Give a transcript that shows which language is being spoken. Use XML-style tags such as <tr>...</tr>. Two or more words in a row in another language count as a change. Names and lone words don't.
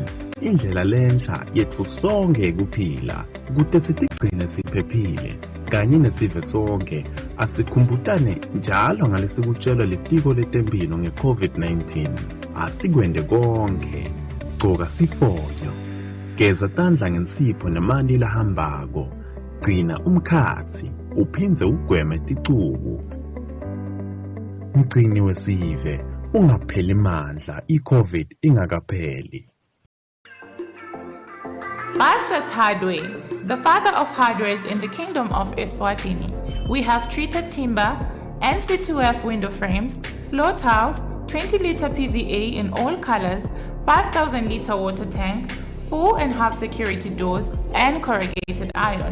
<ss>Indlela lensha yethu sonke kuphila kude sitigcine siphephile kanye nesive sonke asikhumbutane njalo ngalesikutshelwa litiko letempilo nge-COVID-19 asikwende konke gcoka sifonyo geza tandla ngensipho nemanti lahambako gcina umkhathi uphindze ugweme ticubu mgcini wesive ungapheli mandla i-COVID ingakapheli.</ss> <en>Basat Hardware, the father of hardwares in the kingdom of Eswatini. We have treated timber, NC2F window frames, floor tiles, 20-liter PVA in all colors, 5,000-liter water tank, full and half security doors, and corrugated iron.</en>